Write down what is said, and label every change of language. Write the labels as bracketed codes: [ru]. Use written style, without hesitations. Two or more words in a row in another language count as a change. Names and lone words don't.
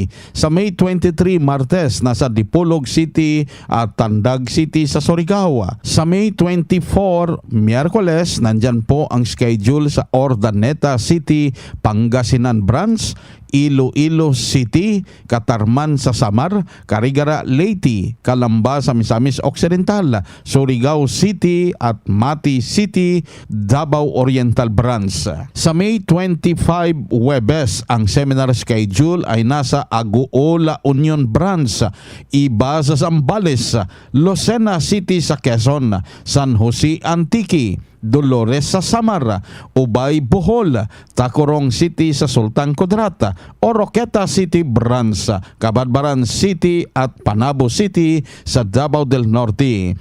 [tl] Sa May 23, Martes, nasa Dipolog City at Tandag City sa Surigao. Sa May 24, Miyerkules, Nandyan po ang schedule sa Ordaneta City, Pangasinan Branch, Iloilo City, Katarman sa Samar, Carigara Leyte, Calamba sa Misamis Occidental, Surigao City at Mati City, Davao Oriental Branch. Sa May 25 Webes, ang [en] seminar schedule [tl] ay nasa Aguola Union Branch, Iba sa Zambales, Lucena City sa Quezon, San Jose Antique, Dolores sa Samar, Ubay Bohol, Tacorong City sa Sultan Kudarat, Oroqueta City Branch, Cabadbaran City at Panabo City sa Davao del Norte.